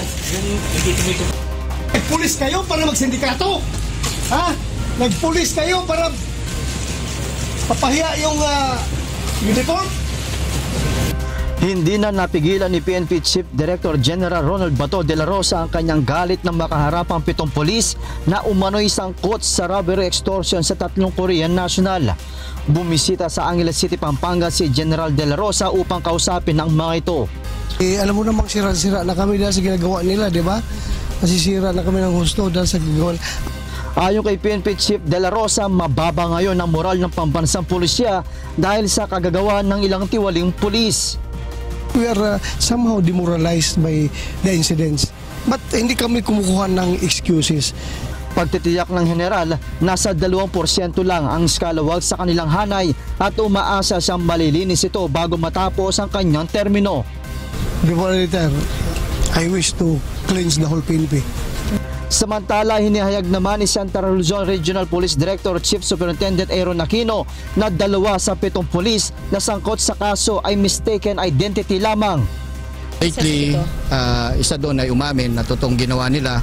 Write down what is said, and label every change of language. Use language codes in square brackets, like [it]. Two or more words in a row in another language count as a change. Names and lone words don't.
[tl] Nagpulis kayo para magsindikato? Ha? Nagpulis kayo para papahiya yung uniform? Hindi na napigilan ni PNP Chief Director General Ronald Bato de la Rosa ang kanyang galit ng makaharapang 7 pulis na umano'y sangkot sa [en] robbery extortion [tl] sa 3 [en] Korean national. [tl] Bumisita sa Angeles City, Pampanga si General de la Rosa upang kausapin ang mga ito. Alam mo namang sira-sira na kami dahil sa ginagawa nila, di ba? Masisira na kami ng husto dahil sa ginagawa. Ayon kay PNP Chief De La Rosa, mababa ngayon ang moral ng pambansang pulisya dahil sa kagagawa ng ilang tiwaling pulis. [en] We are somehow demoralized by the incidents. [tl] But hindi kami kumukuha ng excuses. Pagtitiyak ng general, nasa 2% lang ang skalawag sa kanilang hanay at umaasa siyang malilinis ito bago matapos ang kanyang termino. [en] Before I retire, I wish to cleanse the whole PNP. [tl] Samantala, hinihayag naman ni Santa Luzon Regional Police Director Chief Superintendent Aaron Aquino na 2 sa 7 pulis na sangkot sa kaso ay [en] mistaken identity [tl] lamang. Lately, isa doon ay umamin na totoong ginawa nila.